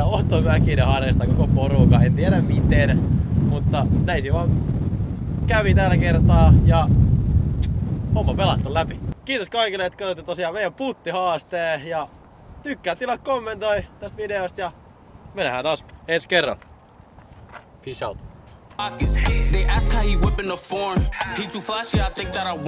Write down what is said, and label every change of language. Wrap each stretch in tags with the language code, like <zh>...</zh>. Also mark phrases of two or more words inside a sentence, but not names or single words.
<fi>Otto Mäkinen harjastaa koko porukan, en tiedä miten. Mutta näin se vaan kävi tällä kertaa ja homma pelattu läpi. Kiitos kaikille, että katsoitte tosiaan meidän puttihaasteen ja tykkää, tilaa, kommentoi tästä videosta ja me nähdään taas ensi kerran.</fi> <en>Peace out. They ask how he whipping the form. He too flashy, I think that I want.</en>